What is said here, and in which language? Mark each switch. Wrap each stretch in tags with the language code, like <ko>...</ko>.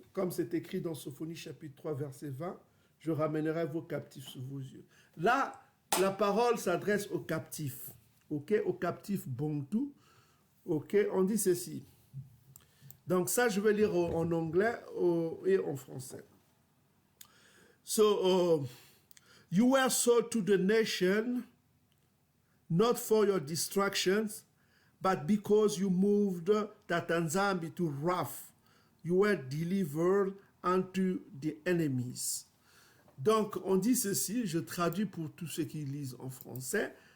<fr>Comme c'est écrit dans Sophonie chapitre 3, verset 20, je ramènerai vos captifs sous vos yeux. Là, la parole s'adresse aux captifs. Ok, aux captifs bantous. Ok, on dit ceci. Donc ça, je vais lire en anglais et en français.</fr> <en>So, you were sold to the nation, not for your distractions, but because you moved Tatanzambi to Wrath, you were delivered unto the enemies.</en> <fr>Donc, on dit ceci, je traduis pour tous ceux qui lisent en français.</fr>